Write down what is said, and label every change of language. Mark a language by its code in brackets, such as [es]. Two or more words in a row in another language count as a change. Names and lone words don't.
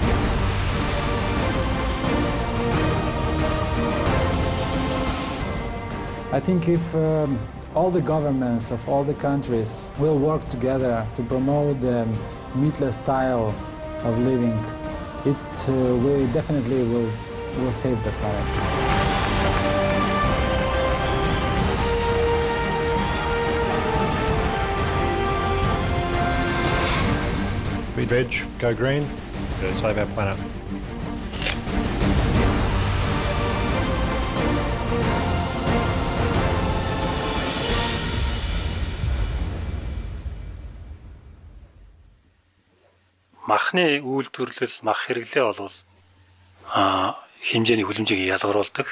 [en] I think if all the governments of all the countries will work together to promote the meatless style of living, it definitely will save the planet. Be veg, go green, save our planet. [mn] Махны үйлдвэрлэл, мах хэрэглээ бол хэмжээний хүлэмжийг ялгаруулдаг.